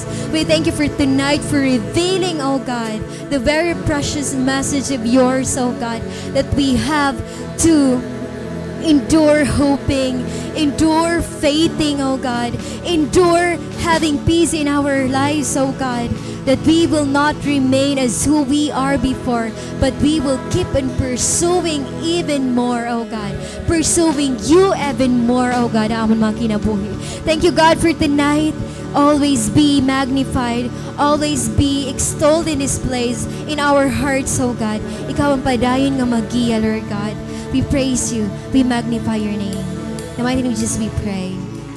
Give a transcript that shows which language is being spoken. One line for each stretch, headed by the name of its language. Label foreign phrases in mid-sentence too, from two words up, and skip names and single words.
English: We thank you for tonight, for revealing, oh God, the very precious message of yours, oh God, that we have to endure hoping, endure faithing, oh God, endure having peace in our lives, oh God, that we will not remain as who we are before, but we will keep on pursuing even more, oh God, pursuing you even more, oh God,
Waray: amon mga kinabuhi.
English: Thank you, God, for tonight. Always be magnified, always be extolled in this place, in our hearts, oh God.
Waray: Ikaw ang padayon nga magiya,
English: Lord God. We praise you. We magnify your name. In the mighty name of Jesus we pray.